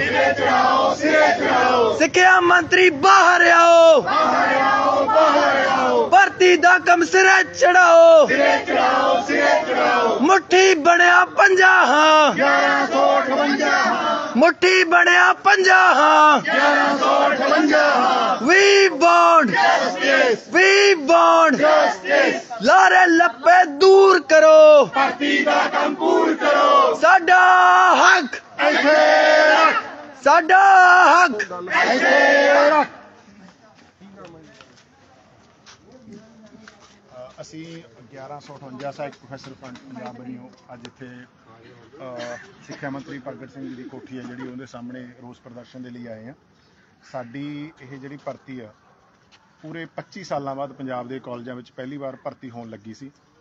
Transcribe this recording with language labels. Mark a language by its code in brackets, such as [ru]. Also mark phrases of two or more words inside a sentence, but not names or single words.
[pa] ਸਿੱਖਿਆ ਮੰਤਰੀ ਬਾਹਰ ਆਓ, ਭਰਤੀ ਦਾ ਕੰਮ ਸਿਰੇ ਚੜ੍ਹਾਓ। ਮੁੱਠੀ ਬਣਿਆ 50, ਮੁੱਠੀ ਬਣਿਆ 50। [en] We want, we want। [pa] ਲਾਰੇ ਲੱਪੇ ਦੂਰ ਕਰੋ, ਸਾਡਾ ਹੱਕ, ਸਾਡਾ ਹੱਕ। ਅਸੀਂ 1158 ਸਾਹਿਬ ਪ੍ਰੋਫੈਸਰ ਫਰੰਟ ਪੰਜਾਬ ਬਣੀਓ ਅੱਜ ਇੱਥੇ ਸਿੱਖਿਆ ਮੰਤਰੀ ਭਗਤ ਸਿੰਘ ਜੀ ਦੀ ਕੋਠੀ ਹੈ ਜਿਹੜੀ ਉਹਦੇ ਸਾਹਮਣੇ ਰੋਸ ਪ੍ਰਦਰਸ਼ਨ ਦੇ ਲਈ ਆਏ ਆ। ਸਾਡੀ ਇਹ ਜਿਹੜੀ ਭਰਤੀ ਆ ਪੂਰੇ 25 ਸਾਲਾਂ ਬਾਅਦ ਪੰਜਾਬ ਦੇ ਕਾਲਜਾਂ ਵਿੱਚ ਪਹਿਲੀ ਵਾਰ ਭਰਤੀ ਹੋਣ ਲੱਗੀ ਸੀ।